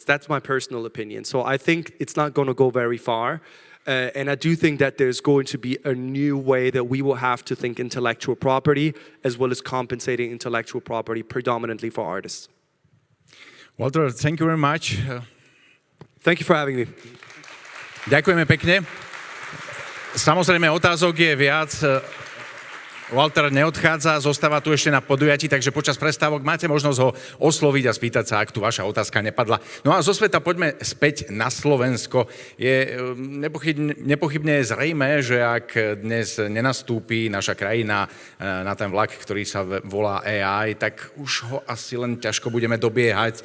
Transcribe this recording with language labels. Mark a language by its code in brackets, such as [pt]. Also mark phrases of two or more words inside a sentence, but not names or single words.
[en] That's my personal opinion. So I think it's not going to go very far. And I do think that there's going to be a new way that we will have to think intellectual property as well as compensating intellectual property predominantly for artists. Walter, thank you very much. Thank you for having me. [sk] Ďakujeme pekne. Samozrejme, otázok je viac. Walter neodchádza, zostáva tu ešte na podujatí, takže počas prestávok máte možnosť ho osloviť a spýtať sa, ak tu vaša otázka nepadla. No a zo sveta poďme späť na Slovensko. Je nepochybne zrejmé, že ak dnes nenastúpi naša krajina na ten vlak, ktorý sa volá AI, tak už ho asi len ťažko budeme dobiehať.